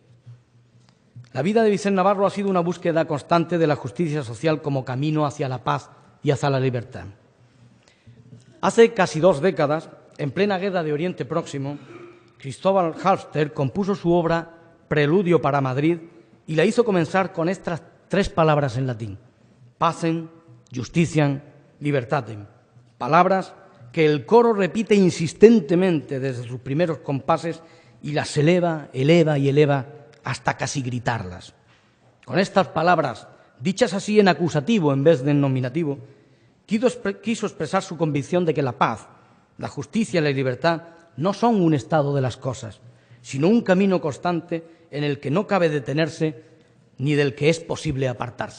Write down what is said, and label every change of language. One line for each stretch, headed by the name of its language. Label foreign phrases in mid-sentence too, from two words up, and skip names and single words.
Spanish: La vida de Vicent Navarro ha sido una búsqueda constante de la justicia social como camino hacia la paz y hacia la libertad. Hace casi 2 décadas, en plena guerra de Oriente Próximo, Cristóbal Halffter compuso su obra Preludio para Madrid y la hizo comenzar con estas 3 palabras en latín:
Latin: pacem, justitiam, libertatem,
Spanish: palabras que el coro repite insistentemente desde sus primeros compases y las eleva, eleva y eleva hasta casi gritarlas. Con estas palabras, dichas así en acusativo en vez de en nominativo, quiso expresar su convicción de que la paz, la justicia y la libertad no son un estado de las cosas, sino un camino constante en el que no cabe detenerse ni del que es posible apartarse.